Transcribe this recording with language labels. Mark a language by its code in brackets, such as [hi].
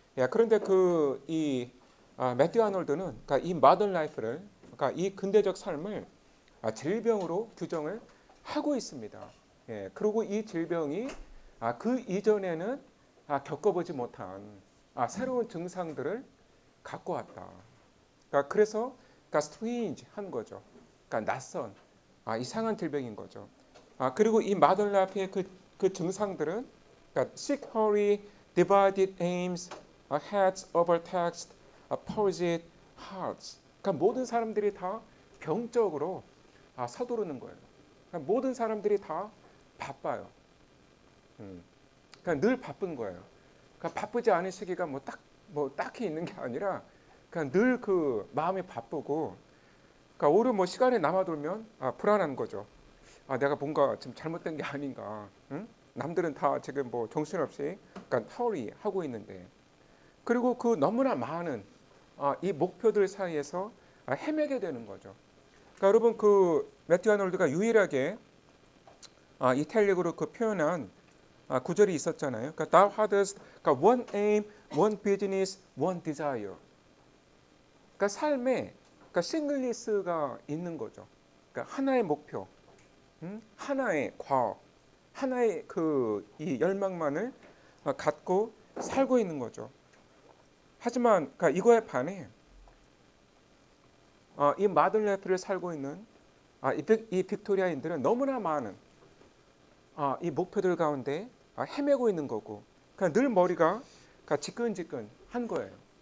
[ko] 그런데 이 매튜 아놀드는 그러니까 이 마던 라이프를, 그러니까 이 근대적 삶을 질병으로 규정을 하고 있습니다. 그리고 이 질병이 그 이전에는 겪어보지 못한 새로운 증상들을 갖고 왔다. 그래서 strange 한 거죠. 그러니까 낯선 이상한 질병인 거죠. 그리고 이 마던 라이프의 그 증상들은 그러니까 [en] sick, hurry, divided aims, heads overtaxed, palsied hearts. [ko] 그러니까 모든 사람들이 다 병적으로 서두르는 거예요. 그러니까 모든 사람들이 다 바빠요. 그러니까 늘 바쁜 거예요. 그러니까 바쁘지 않은 시기가 딱히 있는 게 아니라 그냥 늘 마음이 바쁘고, 그러니까 오히려 시간이 남아돌면 불안한 거죠. 내가 뭔가 지금 잘못된 게 아닌가. 응? 남들은 다 지금 정신없이 그러니까 허리 하고 있는데, 그리고 너무나 많은 이 목표들 사이에서 헤매게 되는 거죠. 그러니까 여러분 매튜 아놀드가 유일하게 이탈릭으로 표현한 구절이 있었잖아요. [en] 그러니까 thou hadst 그러니까 one aim, one business, one desire. [ko] 그러니까 삶에 그러니까 싱글리스가 있는 거죠. 그러니까 하나의 목표, 하나의 과업, 하나의 이 열망만을 갖고 살고 있는 거죠. 하지만 그러니까 이거에 반해 이 마든 라이프를 살고 있는 이 빅토리아인들은 너무나 많은 이 목표들 가운데 헤매고 있는 거고, 그러니까 늘 머리가 지끈지끈한 거예요.